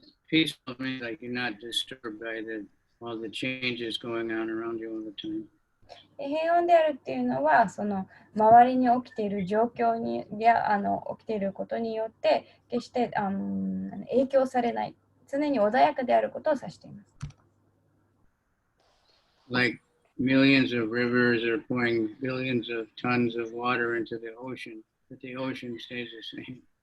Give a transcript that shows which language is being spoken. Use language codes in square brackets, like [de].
[en] Peaceful means like you're not disturbed by all the changes going on around you all the time. [ja] 平穏であるっていうのは、その周りに起きている状況や起きていることによって決して影響されない、常に穏やかであることを指しています。 [en] Like millions of rivers are pouring billions of tons of water into the ocean, but the ocean stays the same.